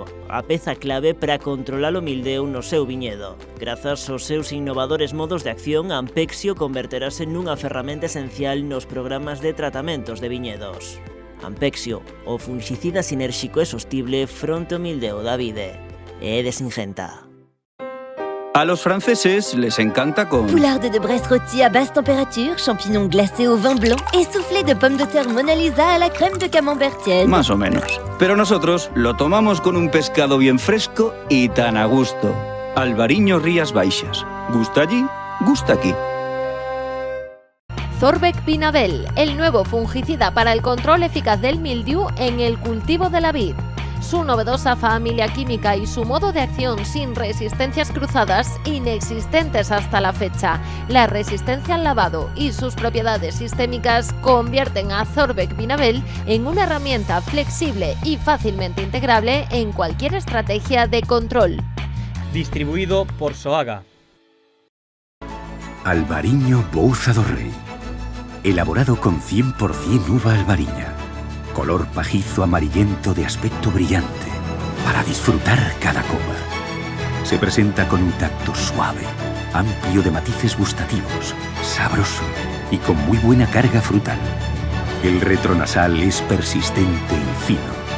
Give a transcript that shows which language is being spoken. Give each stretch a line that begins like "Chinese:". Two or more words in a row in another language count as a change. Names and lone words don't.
Galician: a peza clave para controlar o mildeu no seu viñedo. Grazas aos seus innovadores modos de acción, Ampexio converterase nunha ferramenta esencial nos programas de tratamentos de viñedos. Ampexio, o fungicida sinérxico e sostible fronte ao mildeu da vide. É de Singenta.
Spanish: A los franceses les encanta con...
French: Poularde de Bresse rôti à basse température, champignons glacés au vin blanc et soufflé de pommes de terre Mona Lisa à la crème de camembert tiède.
Spanish: Más o menos. Pero nosotros lo tomamos con un pescado bien fresco y tan a gusto. Albariño Rías Baixas. Gusta allí, gusta aquí. Zorvec Vinabel, el nuevo fungicida para el control eficaz del mildiu en el cultivo de la vid. Su novedosa familia química y su modo de acción sin resistencias cruzadas inexistentes hasta la fecha. La resistencia al lavado y sus propiedades sistémicas convierten a Zorvec Vinabel en una herramienta flexible y fácilmente integrable en cualquier estrategia de control. Distribuido por Soaga. Albariño Bouza do Rei. Elaborado con 100% uva albariña. Color pajizo amarillento de aspecto brillante, para disfrutar cada copa. Se presenta con un tacto suave, amplio de matices gustativos, sabroso y con muy buena carga frutal. El retronasal es persistente y fino.